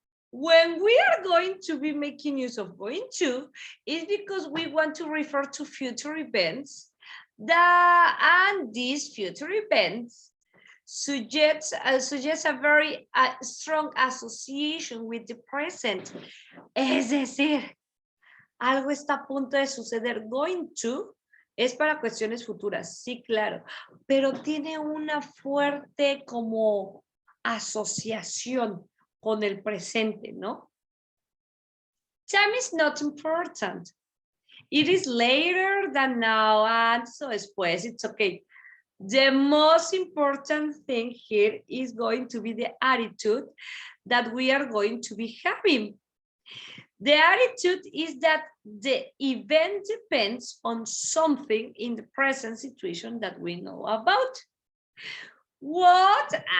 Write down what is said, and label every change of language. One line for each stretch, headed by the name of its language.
English: When we are going to be making use of going to, is because we want to refer to future events and these future events suggests a very strong association with the present.
Spanish: Es decir, algo está a punto de suceder. Going to es para cuestiones futuras, sí, claro, pero tiene una fuerte como asociación con el presente, ¿no?
English: Time is not important. It is later than now, and so después, it's okay. The most important thing here is going to be the attitude that we are going to be having. The attitude is that the event depends on something in the present situation that we know about. What?